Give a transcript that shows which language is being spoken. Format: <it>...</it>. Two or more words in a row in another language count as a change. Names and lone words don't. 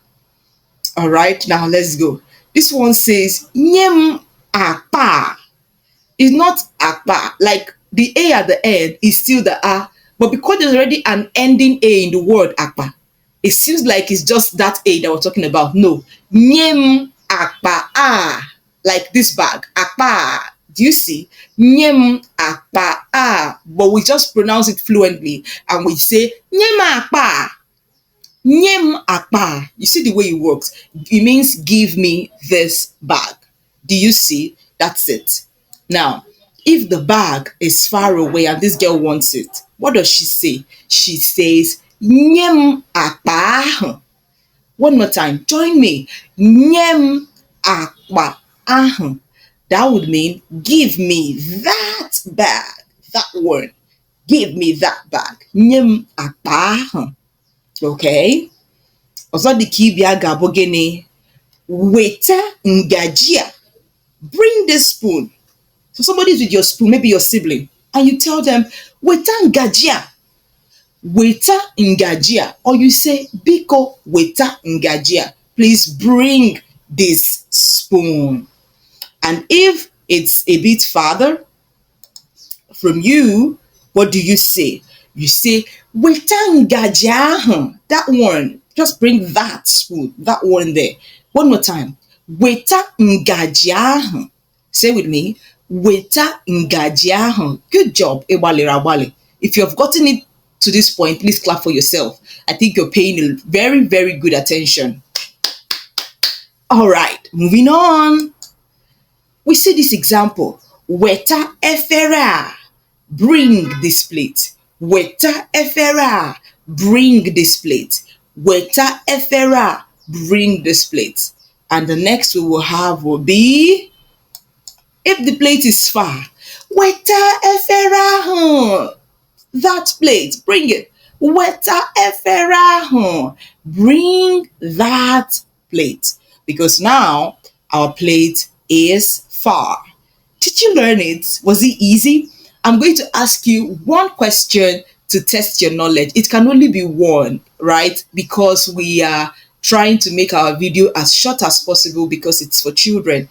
<en>All right, now let's go. This one says</en> <ig>nye m akpa.</ig> <en>It's not akpa. Like the A at the end is still the A, but because there's already an ending A in the word akpa, it seems like it's just that A that we're talking about. No.</en> <ig>Nye m akpa a.</ig> <en>Like this bag. Akpa. Do you see?</en> <ig>Nye m akpa a.</ig> <en>But we just pronounce it fluently and we say</en> <ig>nye m akpa. Nye m akpa.</ig> <en>You see the way it works? It means give me this bag. Do you see? That's it. Now, if the bag is far away and this girl wants it, what does she say? She says,</en> <ig>nye m akpa ahụ.</ig> <en>One more time, join me.</en> <ig>Nye m akpa ahụ.</ig> <en>That would mean give me that bag. That word. Give me that bag.</en> <ig>Nye m akpa ahụ. Okay? Ọzọ dị ka ịbịa ga-abụ gịnị? Weta ngaji a.</ig> <en>Bring this spoon. So somebody's with your spoon, maybe your sibling, and you tell them,</en> <ig>weta ngaji a. Weta ngaji a.</ig> <en>Or you say,</en> <ig>biko weta ngaji a.</ig> <en>Please bring this spoon. And if it's a bit farther from you, what do you say? You say,</en> <ig>weta ngaji ahụ.</ig> <en>That one. Just bring that spoon. That one there. One more time.</en> <ig>Weta ngaji ahụ.</ig> <en>Say with me.</en> <ig>Weta ngaji ahụ.</ig> <en>Good job,</en> <ig>ịgbalịrị agbalị.</ig> <en>If you have gotten it to this point, please clap for yourself. I think you're paying very, very good attention. All right, moving on. We see this example.</en> <ig>Weta efere a.</ig> <en>Bring this plate.</en> <ig>Weta efere a.</ig> <en>Bring this plate.</en> <ig>Weta efere a.</ig> <en>Bring this plate. And the next we will have will be, if the plate is far,</en> <ig>weta efere ahụ.</ig> <en>That plate, bring it.</en> <ig>Weta efere ahụ.</ig> <en>Bring that plate. Because now our plate is far. Did you learn it? Was it easy? I'm going to ask you one question to test your knowledge. It can only be one, right? Because we are trying to make our video as short as possible because it's for children.</en>